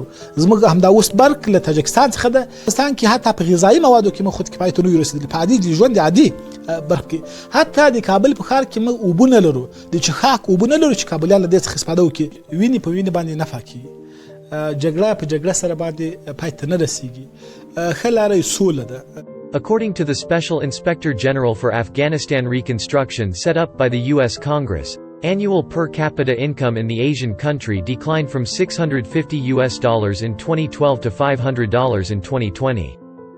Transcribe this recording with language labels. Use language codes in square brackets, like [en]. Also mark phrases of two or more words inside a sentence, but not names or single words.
[ps] زموږ همدا اوس برق له تاجکستان څخه ده. پاکستان کې حتی په غذایي موادو کې موږ خود کفایت ته نه یو رسېدلي، په عادي ژوند عادي برق کې. حتی د کابل په ښار کې موږ اوبه نه لرو، د څښاک اوبه نه لرو چې کابلیان له دې څخه استفاده وکړي. وینې په وینې باندې نفع کیږي، جګړه په جګړه سره باندې پای ته نه رسیږي. ښه لاره یې سوله ده. [en] According to the Special Inspector General for Afghanistan Reconstruction set up by the U.S. Congress, annual per capita income in the Asian country declined from $650 in 2012 to $500 in 2020.